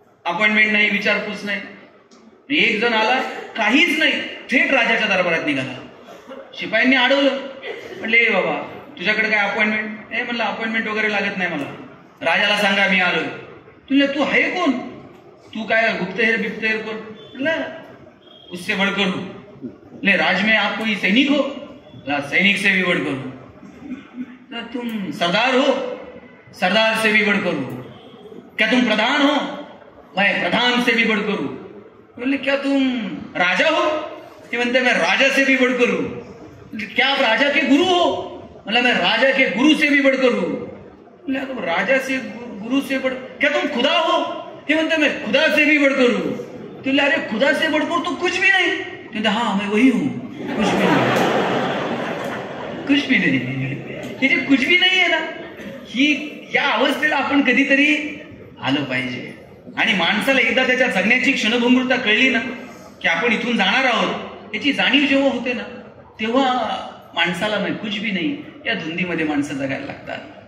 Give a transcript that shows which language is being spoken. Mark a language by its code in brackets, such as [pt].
[mr] Appointment नाही, विचारपूस नाही. एक जण आला, काहीच नाही, थेट राजाच्या दरबारात निघाला. शिपायांनी अडवलं, म्हटले, बाबा तुझ्याकडे काय अपॉइंटमेंट? हे म्हणलं, अपॉइंटमेंट वगैरे लागत नाही मला, राजाला सांगा मी आलोय. तुला तू आहे कोण? तू काय गुप्तहेर बिप्तहेर कोण? [hi] म्हटलं, उससे बढ़कर हूं. ले राज में आप कोई सैनिक हो? सैनिक से भी बढ़कर हूं. तुम सरदार हो? सरदार से भी बढ़कर हूं. क्या तुम प्रधान हो? मैं प्रधान से भी बढ़कर हूं. बोले, क्या तुम राजा हो? [mr] ये म्हणते, [hi] मैं राजा से भी बढ़कर हूं. क्या आप राजा के गुरु हो? मतलब मैं राजा के गुरु से भी बढ़कर हूं. तुम राजा से गुरु से बढ़, क्या तुम खुदा हो? [mr] ये म्हणते, [hi] मैं खुदा से भी बढ़कर हूं. तो अरे खुदा से बढ़कर तो कुछ भी नहीं. कहते, हाँ मैं वही हूं, कुछ भी नहीं, कुछ भी नहीं. [mr] हे जे [hi] कुछ भी [mr] नाही आहे ना, ही या अवस्थेला आपण कधीतरी आलं पाहिजे. आणि माणसाला एकदा त्याच्या जगण्याची क्षणभंगुरता कळली ना, की आपण इथून जाणार आहोत, याची जाणीव जेव्हा होते ना, तेव्हा माणसाला नाही [hi] कुछ भी [mr] नाही या धुंदीमध्ये माणसं जगायला लागतात.